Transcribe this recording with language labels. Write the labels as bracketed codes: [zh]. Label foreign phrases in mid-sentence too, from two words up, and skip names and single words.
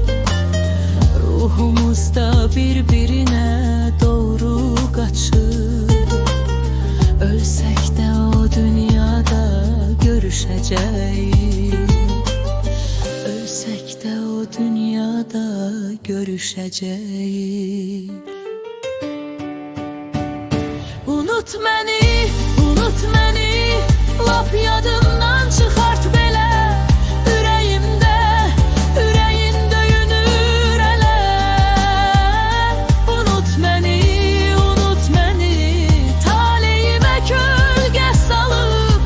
[tr] Ruhumuz da birbirine doğru kaçır. Ölsek de o dünyada görüşeceğiz. Ölsek de o dünyada görüşeceğiz. [az] Unut məni, lap yadından çıxart belə. Ürəyimdə, ürəyin döyünür elə. Unut məni, taleyimə kölgə salıb.